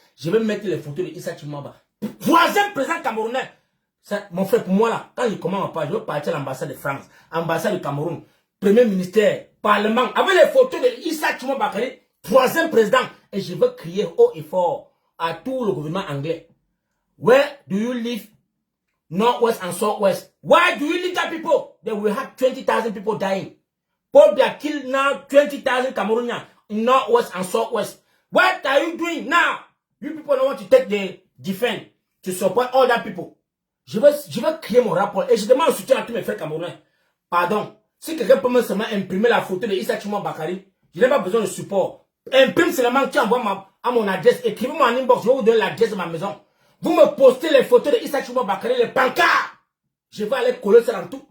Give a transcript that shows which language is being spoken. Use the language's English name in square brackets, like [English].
[French] Je vais mettre les photos d'Issa Tchouma Bakary. Troisième président camerounais. Ça, mon frère, pour moi là, quand je commence à parler, je veux partir à l'ambassade de France, ambassade du Cameroun, premier ministère, parlement, avec les photos d'Issa Tchouma Bakary, troisième président. Et je veux crier haut et fort à tout le gouvernement anglais. [English] Where do you live? Northwest and Southwest. Why do you leave that people? They will have 20,000 people dying. Paul Biya killed now 20,000 Cameroonians in Northwest and Southwest. What are you doing now? You people don't want to take the defense to support all that people. [French] Je vais créer mon rapport et je demande un soutien à tous mes frères camerounais. Pardon. Si quelqu'un peut me seulement imprimer la photo de Issa Tchouma Bakary, je n'ai pas besoin de support. Imprime seulement, tu envoies à mon adresse. Écrivez-moi en inbox, je vais vous donner l'adresse de ma maison. Vous me postez les photos de Issa Tchouma Bakary, les pancartes. Je vais aller coller ça dans tout.